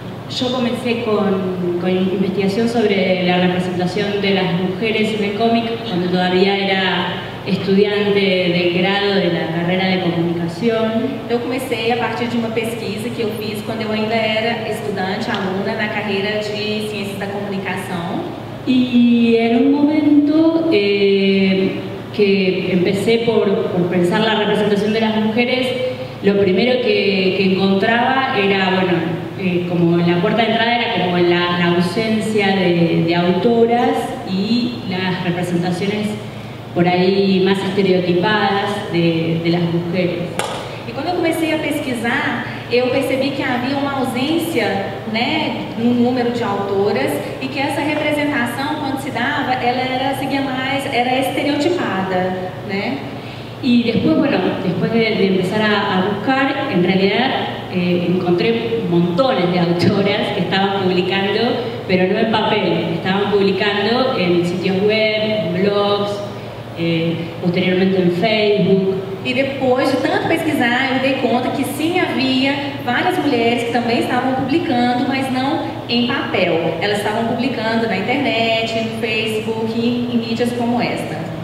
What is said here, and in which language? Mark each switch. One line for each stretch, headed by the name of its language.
Spanish: Yo comencé con investigación sobre la representación de las mujeres en el cómic cuando todavía era estudiante de grado de la carrera de comunicación.
Portuguese: Eu comecei a partir de uma pesquisa que eu fiz quando eu ainda era estudante, aluna na carreira de Ciências da Comunicação.
Spanish: Y en un momento que empecé por pensar la representación de las mujeres, lo primero que encontraba era, bueno, como la puerta de entrada era como la ausencia de autoras y las representaciones por
Portuguese: aí mais
Spanish: estereotipadas de las mujeres.
Portuguese: E quando eu comecei a pesquisar, eu percebi que havia uma ausência, né, no número de autoras e que essa representação, quando se dava, ela era estereotipada, né?
Spanish: Y después, bueno, después de empezar a buscar, en realidad encontré montones de autoras que estaban publicando, pero no en papel, estaban publicando en sitios web, blogs, posteriormente en Facebook.
Portuguese: E depois de tanto pesquisar, eu dei conta que sim, havia várias mulheres que também estavam publicando, mas não em papel. Elas estavam publicando na internet, no Facebook e em mídias como esta.